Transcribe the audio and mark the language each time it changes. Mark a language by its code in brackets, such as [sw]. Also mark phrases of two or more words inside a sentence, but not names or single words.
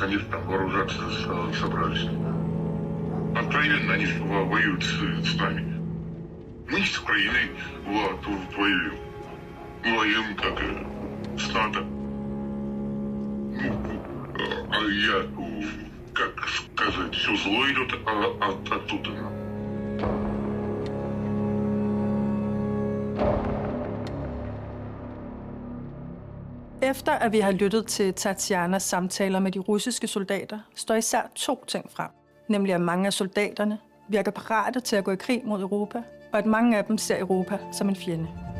[ru] Они же там вооружаться собрались. Откровенно, они же воюют с нами. Мы с Украиной воюем. Мы воюем как с НАТО. А я, как сказать, все зло идет оттуда. [da] Efter at vi har lyttet til Tatianas samtaler med de russiske soldater, står især 2 ting frem. Nemlig at mange af soldaterne virker parate til at gå i krig mod Europa, og at mange af dem ser Europa som en fjende.